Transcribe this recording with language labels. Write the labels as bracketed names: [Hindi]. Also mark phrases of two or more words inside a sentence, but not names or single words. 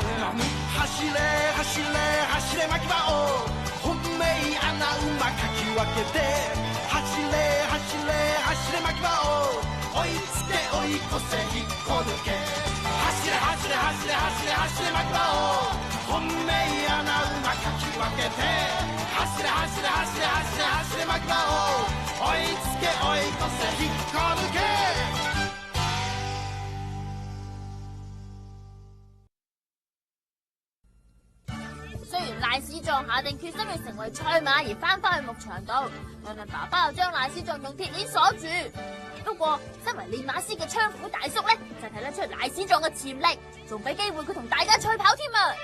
[Japanese] 走れ走れ走れ巻き場を本命穴馬かき分けて走れ走れ走れ巻き場を追いつけ追い越せ引っこ抜け。走れ走れ走れ走れ走れ巻き場を本命穴馬かき分けて走れ走れ走れ走れ走れ巻き場を追いつけ追い越せ引っこ抜け。 [Cantonese] 雖然賴史壯下定決心要成為賽馬而翻去牧場度，但係爸爸又將賴史壯用鐵鏈鎖住。不過，身為練馬師嘅槍虎大叔咧，就睇得出賴史壯嘅潛力，仲俾機會佢同大家賽跑添啊！